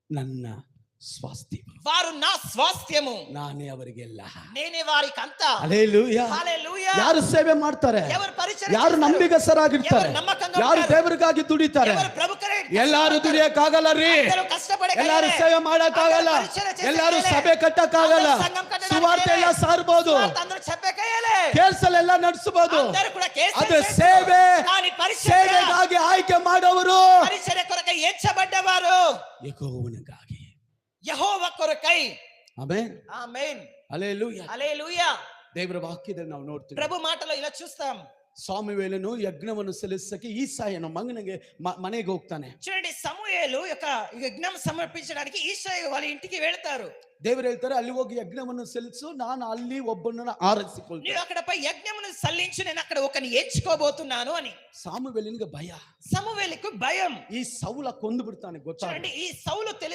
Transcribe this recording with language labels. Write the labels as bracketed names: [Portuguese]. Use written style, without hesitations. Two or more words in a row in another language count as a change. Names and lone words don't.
[Kannada] ನನ್ನ ಸ್ವಾಸ್ಥ್ಯ, [Telugu] వారు నా స్వాస్థ్యము, [Kannada] ನಾನೇ ಅವರಿಗೆಲ್ಲ. [Telugu] నేనే వారికంత. [Kannada] ಹಲ್ಲೆಲೂಯಾ. [Telugu] హల్లెలూయా. [Kannada] ಯಾರು ಸೇವೆ ಮಾಡ್ತಾರೆ, [Telugu] ఎవరు పరిచర్య [Kannada] ಯಾರು [Telugu] చేస్తారు, [Kannada] ನಂಬಿಗಸ್ತರಾಗಿರ್ತಾರೆ, [Telugu] ఎవరు నమ్మకంగా [Kannada] ಯಾರು [Telugu] ఉంటారు, [Kannada] ದೇವರಿಗಾಗಿ ದುಡಿತಾರೆ, [Telugu] ఎవరు ప్రభుకరే [Kannada] ಎಲ್ಲಾರು ದುಡಿಯಕ್ಕಾಗಲ್ಲ ರೀ. [Telugu] అందరూ కష్టపడే [Kannada] ಎಲ್ಲಾರು ಸೇವೆ ಮಾಡಕ್ಕಾಗಲ್ಲ, ಎಲ್ಲಾರು ಸಭೆ ಕಟ್ಟಕ್ಕಾಗಲ್ಲ, ಸುವಾರ್ತೆ ಎಲ್ಲ ಸಾರ್ಬೋದು, [Telugu] అందరూ చెప్పే కయ్యలే, [Kannada] ಕೇಳ್ಸಲೆಲ್ಲ ನಡೆಸಬಹುದು. [Telugu] అందరూ కూడా కేసు [Kannada] ಅದು ಸೇವೆ, [Telugu] కానీ పరిచర్య, [Kannada] ಸೇವೆಗಾಗಿ ಆಯ್ಕೆ ಮಾಡೋರು [Telugu] పరిచర్య కొరకై ఎంచబడ్డవారు [Kannada] ಯೆಹೋವನಿಗಾಗಿ. [Telugu] యెహోవా కొరకై. [Kannada] ಆಮೆನ್. [Telugu] ఆమేన్. [Kannada] ಹಲ್ಲೆಲೂಯಾ. [Telugu] హల్లెలూయా. [Kannada] ದೇವರ ವಾಕ್ಯದಲ್ಲಿ ನಾವು ನೋಡ್ತೀವಿ, [Telugu] ప్రభు మాటలో ఇలా చూస్తాం. [Kannada] ಸಾಮುವೇಲನು ಯಜ್ಞವನ್ನು ಸಲ್ಲಿಸಕ್ಕೆ ಈಸಾಯನ ಮಗನಿಗೆ ಮನೆಗೆ ಹೋಗ್ತಾನೆ. [Telugu] చూడండి, సమూయేలు యొక్క యజ్ఞం సమర్పించడానికి ఈశాయి వాళ్ళ ఇంటికి వెళ్తారు. [Kannada] ದೇವರು ಹೇಳ್ತಾರೆ, ಅಲ್ಲಿ ಹೋಗಿ ಯಜ್ಞವನ್ನು ಸಲ್ಲಿಸು, ನಾನು ಅಲ್ಲಿ ಒಬ್ಬನನ್ನ ಆರಿಸಿಕೊಳ್ತೇನೆ. [Telugu] నీవు అక్కడ పోయి యజ్ఞమును సల్లించు, నేను అక్కడ ఒకని ఎంచుకోబోతున్నాను అని. [Kannada] ಸಾಮುವೇಲನಿಗೆ ಭಯ, [Telugu] సమూయేలుకు భయం. [Kannada] ಈ ಸೌಲ ಕೊಂದು ಬಿಡ್ತಾನೆ ಗೊತ್ತಾ. [Telugu] చూడండి, ఈ సౌలు